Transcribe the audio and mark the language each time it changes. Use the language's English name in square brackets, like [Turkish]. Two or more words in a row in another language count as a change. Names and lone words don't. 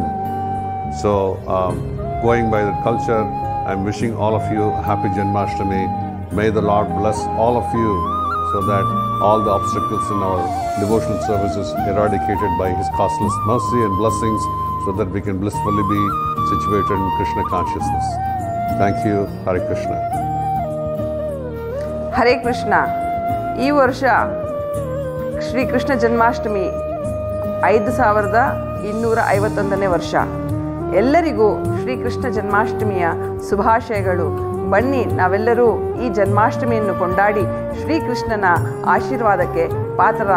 [English] So, going by the culture, I am wishing all of you a happy Janmashtami. May the Lord bless all of you so that all the obstacles in our devotional services eradicated by His costless mercy and blessings, so that we can blissfully be situated in Krishna consciousness. Thank you. Hare Krishna. [Kannada] ಹರೇ ಕೃಷ್ಣ. ಈ ವರ್ಷ ಶ್ರೀಕೃಷ್ಣ ಜನ್ಮಾಷ್ಟಮಿ 5251ನೇ ವರ್ಷ. ಎಲ್ಲರಿಗೂ ಶ್ರೀಕೃಷ್ಣ ಜನ್ಮಾಷ್ಟಮಿಯ ಶುಭಾಶಯಗಳು. ಬನ್ನಿ ನಾವೆಲ್ಲರೂ ಈ ಜನ್ಮಾಷ್ಟಮಿಯನ್ನು ಕೊಂಡಾಡಿ ಶ್ರೀಕೃಷ್ಣನ ಆಶೀರ್ವಾದಕ್ಕೆ ಪಾತ್ರರಾಗೋಣ.